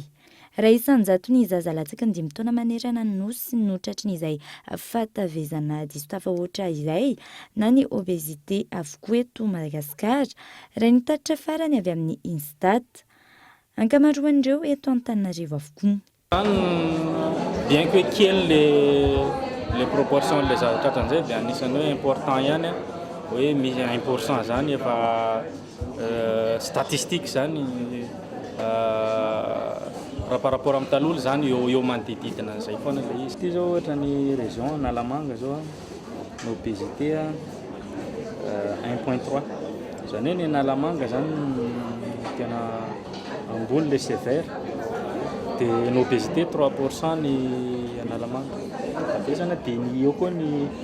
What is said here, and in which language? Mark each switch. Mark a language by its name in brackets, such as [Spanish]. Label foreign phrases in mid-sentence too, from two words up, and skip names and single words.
[Malagasy] Raha isanjato ny zaza latsaky ny 5 taona manerana ny nosy no tratran'izay fahatavezana diso tafahoatra izay na ny obésité avokoa eto Madagasikara, raha nitatitra farany avy amin'ny Instat. Ankamaroan'ireo eto Antananarivo avokoa. [French] Bien que [Malagasy] kely [French] les proportions [Malagasy] les tratran'izay dia anisany hoe important ihany hoe misy 1% zany efa statistique zany raha [French] par rapport [Malagasy] amin'ny taloha zany eo manodididina an'izay foana ilay izy. Ity zao ohatra ny région Analamanga zao ny obésité 1.3 zany hoe ny Analamanga zany tena ambony le sévère dia ny obésité 3% ny Analamanga abesana dia ny eo koa ny